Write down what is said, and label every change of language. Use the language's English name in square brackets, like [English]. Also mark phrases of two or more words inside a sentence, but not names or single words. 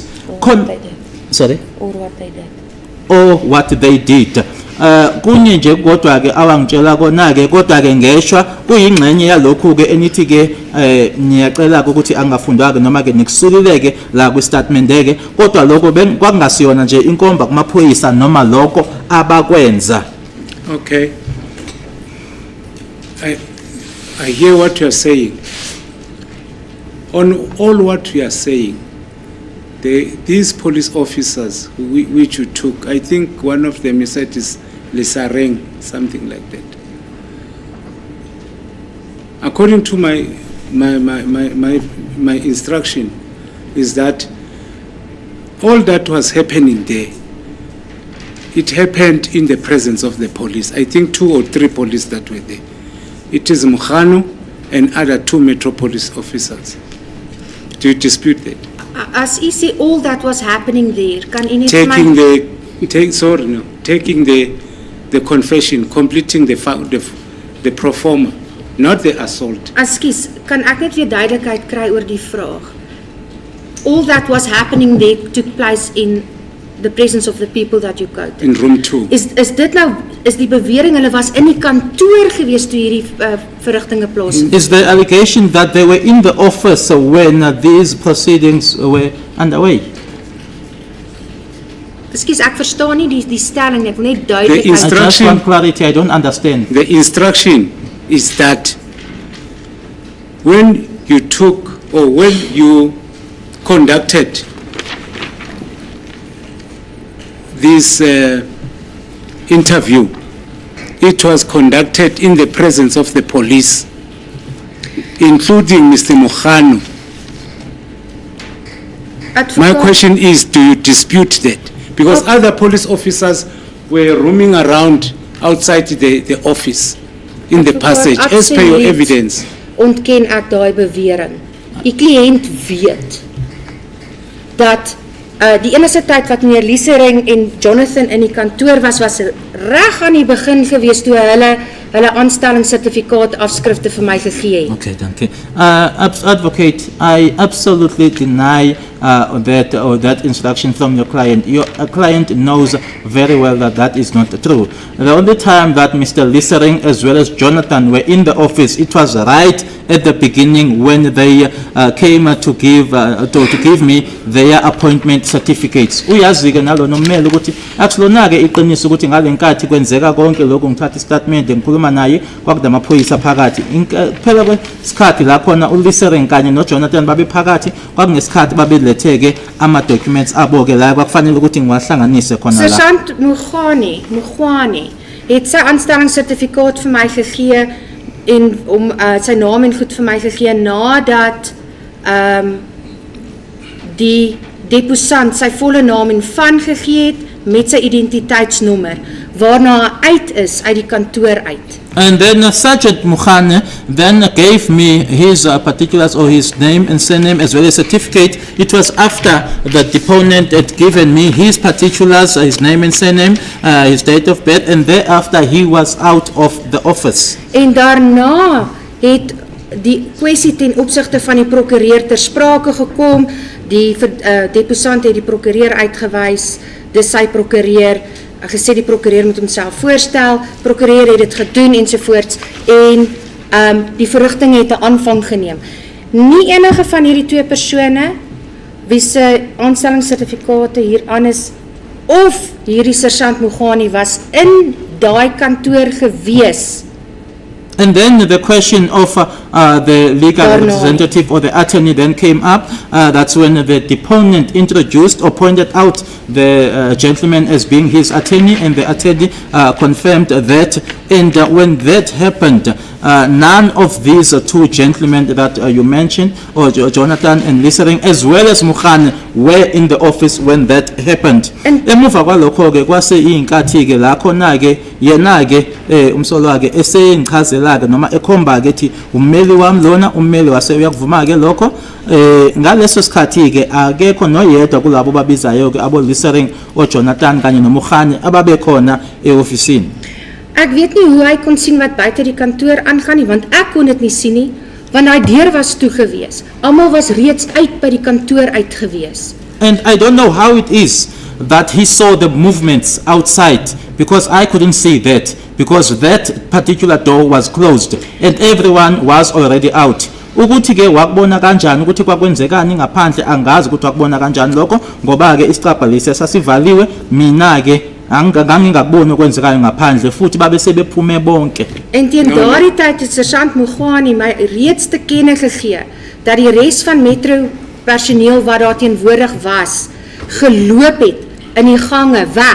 [English] Sorry? Or what they did. Or what they did. [Zulu] Kunye nje kodwa ke awangitshela kona ke kodwa ke ngeshwa kuyingxenye yalokhu ke enithi ke ngiyacela ukuthi angafundwa ke noma ke nikusulileke la ku statement ke kodwa lokho kwakungasiyona nje inkomba kumaphoyisa noma lokho abakwenza. [English] Okay. I hear what you are saying. On all what you are saying, these police officers which you took, I think one of them you said is Lisareng, something like that. According to my instruction, is that all that was happening there, it happened in the presence of the police. I think 2 or 3 police that were there. It is Mukhano and other 2 Metropolis officers. Do you dispute that? [Afrikaans] As u sê [English] all that was happening there, [Afrikaans] kan u net [English] Taking the confession, completing the pro forma, not the assault. [Afrikaans] Ekskuus, kan ek net weer duidelikheid kry oor die vraag? [English] All that was happening there took place in the presence of the people that you quoted. In room 2. [Afrikaans] Is dit nou, is die bewering hulle was in die kantoor gewees toe hierdie verrigtinge plaasvind? [English] Is the allegation that they were in the office when these proceedings were underway? [Afrikaans] Ekskuus, ek verstaan nie die stelling nie, ek wil net [English] The [Afrikaans] duidelikheid. [English] I just instruction, want clarity, I don't understand. the instruction is that when you took or when you conducted this interview, it was conducted in the presence of the police, including Mr. Mukhano. My question is, do you dispute that? Because other police officers were roaming around outside the office in the passage, as per your evidence. [Afrikaans] Ontken ek daai bewering. Die kliënt weet dat die enigste tyd wat meneer Liesering en Jonathan in die kantoor was reg aan die begin gewees toe hulle aanstellingssertifikaat afskrifte vir my gegee het. Okay, dankie. [English] Advocate, I absolutely deny that instruction from your client. Your client knows very well that that is not true. The only time that Mr. Liesering as well as Jonathan were in the office, it was right at the beginning when they came to give me their appointment certificates. [Zulu] Uyazi-ke nalo nomele ukuthi akulona-ke iqiniso ukuthi ngale nkathi kwenzeka konke lokho ngithatha istatement ngikhuluma naye kwakudamaphoyisa phakathi. Phela kwesikhathi la khona uLisering kanye noJonathan babe phakathi kwakungesikhathi babeletheke ama-documents abo-ke la kwakufanele ukuthi ngiwahlanganise khona la. [Afrikaans] Sergeant Mugwane het sy aanstellingssertifikaat vir my gegee en sy naam en goed vir my gegee nadat die deposant sy volle naam en van gegee het met sy identiteitsnommer waarna hy uit is uit die kantoor uit. [English] And then Sergeant Mukhane then gave me his particulars or his name and surname as well as certificate. It was after the deponent had given me his particulars, his name and surname, his date of birth, and thereafter he was out of the office. [Afrikaans] En daarna het die kwessie ten opsigte van die prokureur ter sprake gekom. Die deposant het die prokureur uitgewys, dis sy prokureur, gesê die prokureur moet homself voorstel, prokureur het dit gedoen ensovoorts en die verrigting het 'n aanvang geneem. Nie enige van hierdie 2 persone wie se aanstellingssertifikate hier aan is, of hierdie sergeant Mogani was in daai kantoor gewees. [English] And then the question of the legal Or no. representative or the attorney then came up. That's when the deponent introduced or pointed out the gentleman as being his attorney, and the attorney confirmed that. And when that happened, none of these two gentlemen that you mentioned, or Jonathan and Lisering, as well as Mukhane, were in the office when that happened. [Zulu] Emuva kwalokho-ke kwase iy'nkathi-ke la khona-ke yena-ke umsolwa-ke eseyingichazela-ke noma ekhomba-ke ethi ummeli wami lona, ummeli wase uyakuvuma-ke lokho. Ngaleso sikhathi-ke akekho noyedwa kulabo babizayo-ke abo-Lisering, o-Jonathan kanye noMukhane ababekhona e-ofisini. [Afrikaans] Ek weet nie hoe hy kon sien wat buite die kantoor aangaan nie, want ek kon dit nie sien nie, want daai deur was toe gewees. Almal was reeds uit by die kantoor uit gewees. [English] And I don't know how it is that he saw the movements outside, because I couldn't see that, because that particular door was closed and everyone was already out. [Zulu] Ukuthi-ke wakubona kanjani ukuthi kwakwenzekani ngaphandle, angazi ukuthi wakubona kanjani lokho, ngoba-ke isicabha lesi sasivaliwe. Mina-ke ngangingakuboni okwenzekayo ngaphandle, futhi babe sebephume bonke. [Afrikaans] En teen daardie tyd het sergeant Mogani my reeds te kenne gegee dat die res van metro personeel wat daar teenwoordig was, geloop het in die gange weg.